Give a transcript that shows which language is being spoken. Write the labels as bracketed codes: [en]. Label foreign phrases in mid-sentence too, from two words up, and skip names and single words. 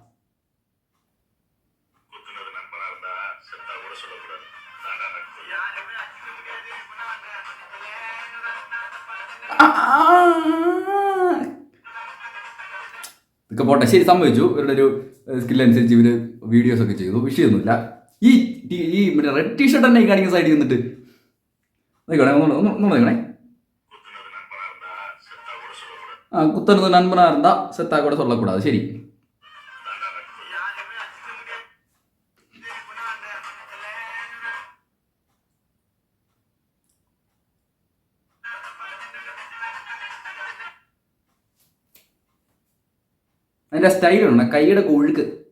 [ml] ഇതൊക്കെ പോട്ടെ, ശരി, സംഭവിച്ചു. ഇവരുടെ ഒരു സ്കില്ലനുസരിച്ച് ഇവർ വീഡിയോസൊക്കെ ചെയ്തു. വിഷയമൊന്നുമില്ല. ഈ മറ്റേ റെഡ് ടീഷർട്ട് തന്നെ ഈ കാണിക്കുന്ന സൈഡിൽ നിന്നിട്ട് നോക്കണേ. [ta] குத்தருது நண்பனா இருந்தா செத்தா கூட சொல்லக்கூடாது. [ml] ശരി, അതിന്റെ സ്റ്റൈലുണ്ട്, കൈയുടെ കൊഴുക്ക്.